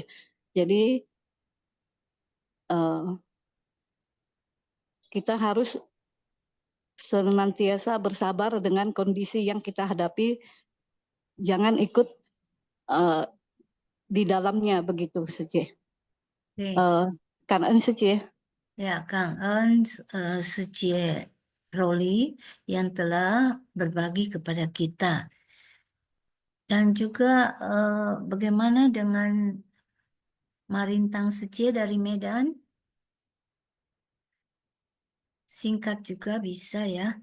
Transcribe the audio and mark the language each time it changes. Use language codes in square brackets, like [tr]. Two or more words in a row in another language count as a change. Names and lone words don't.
[id] Jadi kita harus senantiasa bersabar dengan kondisi yang kita hadapi, jangan ikut di dalamnya, begitu saja. Oke. [vi] Cảm ơn sư chị. [id] Ya, Kang En Secie Roli yang telah berbagi kepada kita. Dan juga bagaimana dengan Marintang Secie dari Medan? Singkat juga bisa ya.